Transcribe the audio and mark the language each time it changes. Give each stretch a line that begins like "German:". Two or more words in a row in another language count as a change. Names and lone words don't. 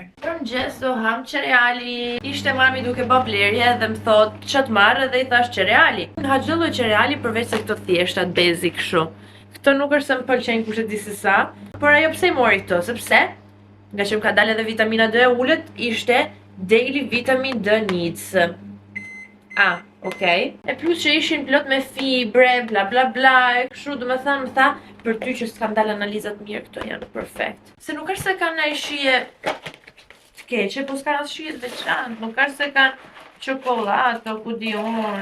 Albanian: Për mëngjes do ham cereali. Ishte mami duke bë blerje dhe më thot që të marrë dhe i thash cereali. Ha çdo lloj cereali përveç se këto thjeshtat basic kështu. Këto nuk është se më pëlqejnë kush e di se sa, por ajo pse i mori këto, sepse nga që më ka dalë edhe vitamina D ullët, ishte
English: daily vitamin D needs.
Albanian: Okej. E plus që ishin plot me fibre, bla bla bla, e kështu do me thënë, më tha, për ty që s'kan dalë analizat mirë, këto janë perfekt. Se nuk është se kanë ai shije të keqe, po s'kan as shije të veçantë, nuk është se kanë çokoladë, ku di unë.